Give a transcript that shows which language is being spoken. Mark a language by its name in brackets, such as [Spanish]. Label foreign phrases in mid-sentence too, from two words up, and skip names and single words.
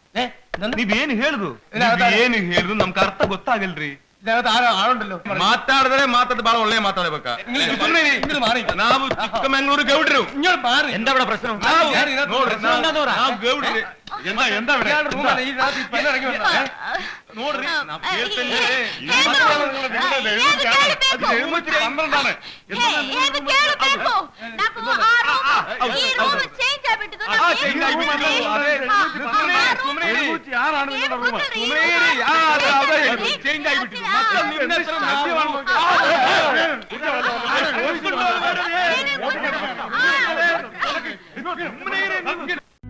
[Kannada] ನೀವೇನು ಹೇಳಿದು? ನೀವೇನು ಹೇಳಿದು ನಮ್ಗೆ ಅರ್ಥ ಗೊತ್ತಾಗಲ್ರಿ. [Malayalam] ഇതിനകത്ത് ആളുണ്ടല്ലോ. [Kannada] ಮಾತಾಡಿದ್ರೆ ಮಾತಾಡ ಬಾಳ ಒಳ್ಳೆ ಮಾತಾಡ ಬೇಕಾ ನಾವು ಚಿಕ್ಕಮಂಗ್ಳೂರು ಗೌಡ್ರು [Malayalam] എന്താ ഇവിടെ പ്രശ്നം [Kannada] ನೋಡ್ರಿ ನಾವು ಗೌಡ್ರಿ ಎಂದ ನೋಡ್ರಿ ನಾವ್ ಹೇಳ್ತೇನೆ ಚೇಂಜ್ ಆಗಿಬಿಟ್ಟು